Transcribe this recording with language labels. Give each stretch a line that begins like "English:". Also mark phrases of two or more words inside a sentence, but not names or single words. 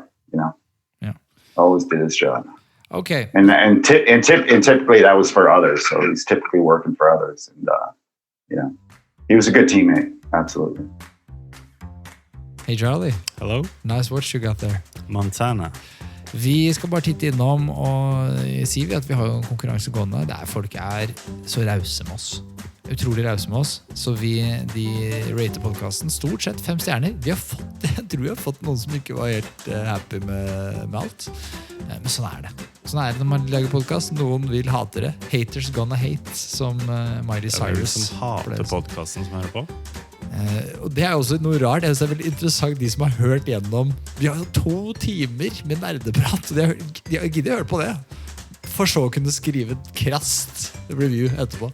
English: Yeah. Always did his job. Okay. And typically that was for others. So he's typically working for others. And, he was a good teammate, absolutely. Hey Charlie. Hello. Nice watch you got there. Montana.
Norwegian: Vi skal bare titte innom og si at vi har en konkurranse gående der folk så rause med oss. Utrolig rause med oss. Så de rater podcasten stort sett 5 stjerner. Jeg tror vi har fått noen som ikke var helt happy med alt. Men sånn det. Sånn det når man lager podcast. Noen vil hate det.
English: Haters gonna hate,
Norwegian: som Miley Cyrus. Som hater podcasten som hører på. Og det også noe rart. Det veldig interessant de som har hørt gjennom. Vi har 2 timer med nerdeprat. De har giddet å høre på det. For så å kunne skrive et krast review etterpå.